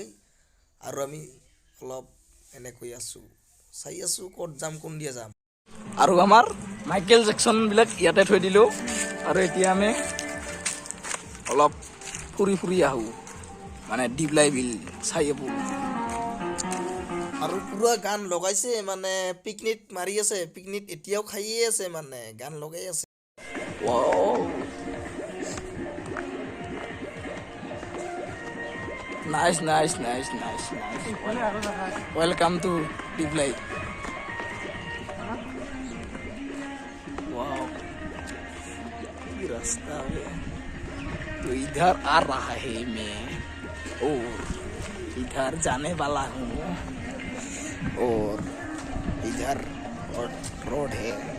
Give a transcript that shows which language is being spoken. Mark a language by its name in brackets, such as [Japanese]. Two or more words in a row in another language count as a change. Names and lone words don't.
[Assamese] আৰু আমি অলপ এনেকৈ আছোঁ চাই আছোঁ ক'ত যাম কোনদিয়া যাম আৰু আমাৰ মাইকেল জেকচনবিলাক ইয়াতে থৈ দিলোঁ আৰু এতিয়া আমি অলপ ফুৰি আহোঁ মানে দিপ্লাই বিল চাই আহোঁ আৰু পুৰা গান লগাইছে মানে পিকনিক মাৰি আছে পিকনিক এতিয়াও খাইয়ে আছে মানে গান লগাই আছে [English] nice welcome to Diplai wow [Hindi] ये रास्ता है तो इधर आ रहा है मैं और इधर जाने वाला हूँ और इधर रोड है